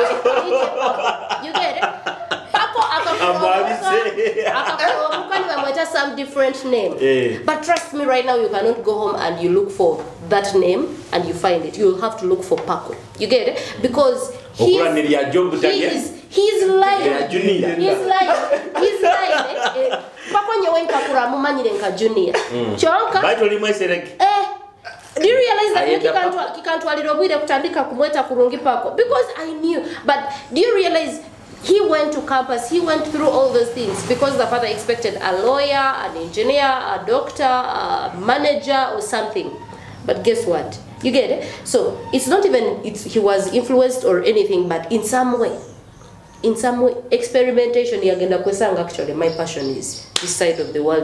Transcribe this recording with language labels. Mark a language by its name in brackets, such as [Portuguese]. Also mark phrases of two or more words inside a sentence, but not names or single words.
[English] you get it Paco akamuka some different name but trust me right now you cannot go home and you look for that name and you find it you'll have to look for Paco you get it because he's lying [Nyankole] Paco nyewe nkakura mumanyire nka junior chonka baitoli mwesereke [English] do you realize that [Nyankole] kikantwalira obwire kutandika kumweta kurungi [English] Paco because I knew but do you realize he went to campus, he went through all those things because the father expected a lawyer, an engineer, a doctor, a manager or something. But guess what? You get it? So it's not even he was influenced or anything, but in some way, experimentation actually my passion is this side of the world.